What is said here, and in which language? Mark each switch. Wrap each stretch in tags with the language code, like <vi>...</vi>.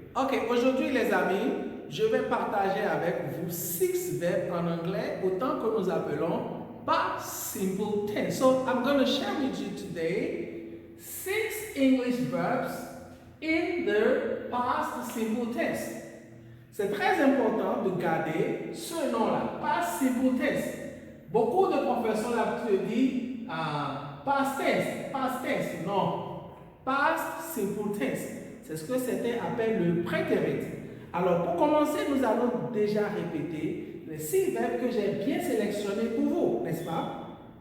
<fr>Ok, aujourd'hui les amis, je vais partager avec vous 6 verbes en anglais, autant que nous appelons past simple tense.</fr> <en>So I'm going to share with you today 6 English verbs in the past simple tense.</en> <fr>C'est très important de garder ce nom-là, past simple tense. Beaucoup de professeurs ont l'habitude de dire past tense, non. Past simple tense, c'est ce que certains appellent le prétérit. Alors, pour commencer, nous allons déjà répéter les 6 verbes que j'ai bien sélectionnés pour vous, n'est-ce pas?</fr>